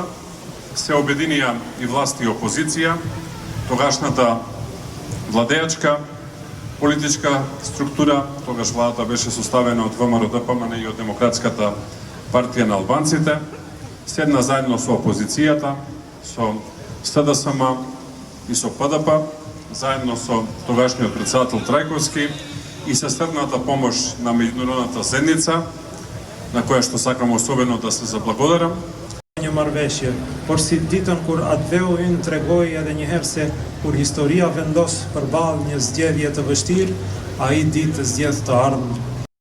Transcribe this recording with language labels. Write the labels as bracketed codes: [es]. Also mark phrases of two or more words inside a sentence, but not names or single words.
[mk] Се обединија и власт и опозиција, тогашната владеачка политичка структура, тогаш владата беше составена од ВМРО-ДПМН и од Демократската партија на албанците, седна заедно со опозицијата, со СДСМ и со ПДП, заедно со тогашниот председател Трајковски и се стрдната помош на меѓународната заедница, на која што сакам особено да се заблагодарам. [sq] Një marrëveshje, por si ditën kur Atveu ynë tregoi edhe një herë se kur historia vendos përballë një zgjedhje të vështirë, ai ditë zgjedh të ardhmë